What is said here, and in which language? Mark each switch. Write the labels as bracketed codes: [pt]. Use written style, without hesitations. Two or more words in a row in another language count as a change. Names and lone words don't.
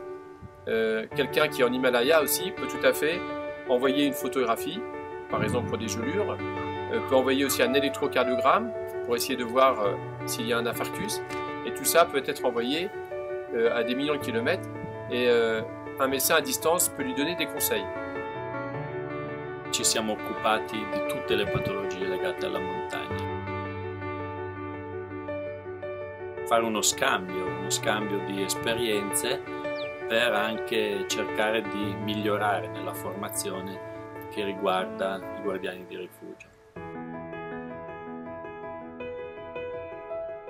[fr] Quelqu'un qui est en Himalaya aussi peut tout à fait envoyer une photographie, par exemple pour des gelures, peut envoyer aussi un électrocardiogramme pour essayer de voir s'il y a un infarctus. Et tout ça peut être envoyé à des millions de kilomètres et un médecin à distance peut lui donner des conseils. [it] Ci siamo occupati di tutte le patologie legate alla montagna. Fare uno scambio di esperienze per anche cercare di migliorare nella formazione che riguarda i guardiani di rifugio.